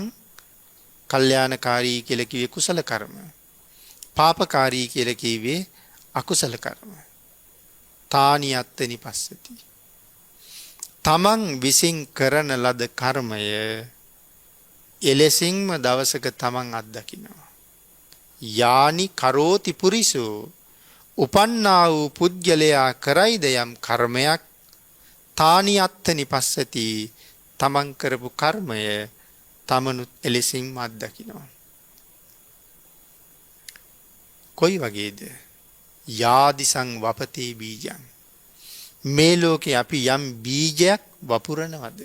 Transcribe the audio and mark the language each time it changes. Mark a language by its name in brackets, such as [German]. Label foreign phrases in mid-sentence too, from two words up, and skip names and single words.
[Sinhala] කල්යාණකාරී කියලා කිව්වේ කුසල කර්ම. පාපකාරී කියලා කිව්වේ අකුසල කර්ම. [Pali] තානියත්තනි පස්සති. [Sinhala] තමන් විසින් කරන ලද කර්මය එලෙසින්ම දවසක තමන් අත්දකිනවා. [Pali] යානි කරෝති පුරිසෝ [Sinhala] උපන්නා වූ පුද්ගලයා කරයිද යම් කර්මයක් [Pali] තානියත්තනි පස්සති [Sinhala] තමන් කරපු කර්මය තමනුත් එලෙසින්ම අත්දකිනවා. කොයි වගේද? [Pali] යාදිසං වපතේ බීජං. [Sinhala] මේ ලෝකේ අපි යම් බීජයක් වපුරනවද?